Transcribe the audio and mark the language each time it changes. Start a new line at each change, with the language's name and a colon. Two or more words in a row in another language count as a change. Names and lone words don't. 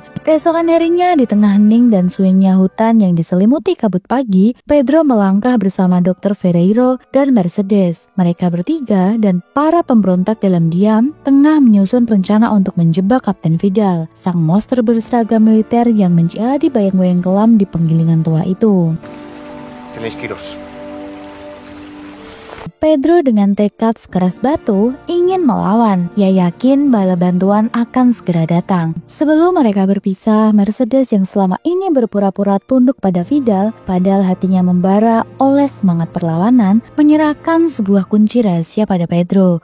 Indonesian: Keesokan harinya, di tengah hening dan sunyinya hutan yang diselimuti kabut pagi, Pedro melangkah bersama Dr. Ferreiro dan Mercedes. Mereka bertiga dan para pemberontak dalam diam tengah menyusun rencana untuk menjebak Kapten Vidal, sang monster berseragam militer yang menjadi bayang-bayang kelam di penggilingan tua itu.
Spanish: Tenéis que iros.
Indonesian: Pedro dengan tekad sekeras batu ingin melawan. Ia yakin bala bantuan akan segera datang. Sebelum mereka berpisah, Mercedes yang selama ini berpura-pura tunduk pada Vidal, padahal hatinya membara oleh semangat perlawanan, menyerahkan sebuah kunci rahasia pada Pedro.